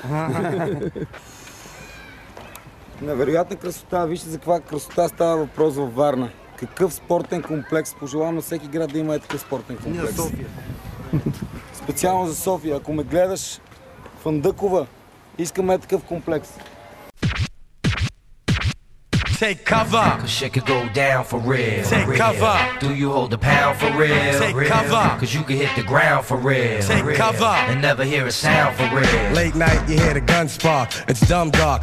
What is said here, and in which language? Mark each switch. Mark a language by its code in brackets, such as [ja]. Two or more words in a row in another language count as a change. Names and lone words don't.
[bg] Невероятна красота. Вижте за каква красота става въпрос във Варна. Какъв спортен комплекс. Пожелавам на всеки град да има такъв спортен комплекс. Ние София. Специално за София. Ако ме гледаш в Андъкова, искаме такъв комплекс. [en] Take cover. Cause shit could go down for real. Take cover. Do you hold the pound for real? Take cover. Cause you can hit the ground for real. Take cover. And never hear a sound for real. Late night, you hear the gun spark. It's dumb dark.